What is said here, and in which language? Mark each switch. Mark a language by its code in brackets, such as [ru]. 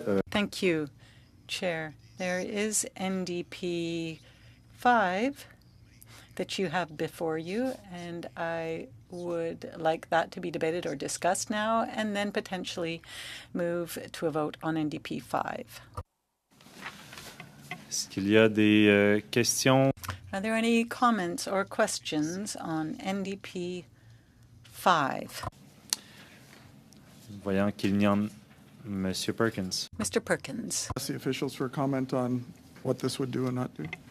[en] Thank you, Chair. There is NDP 5 that you have before you, and I would like that to be debated or discussed now, and then potentially move to a vote on NDP 5. [fr] Est-ce qu'il y a des questions? [en] Are there any comments or questions on NDP 5? [fr] Voyant qu'il n'y en... Monsieur Perkins. [en] Mr. Perkins. Ask the officials for a comment on what this would do and not do.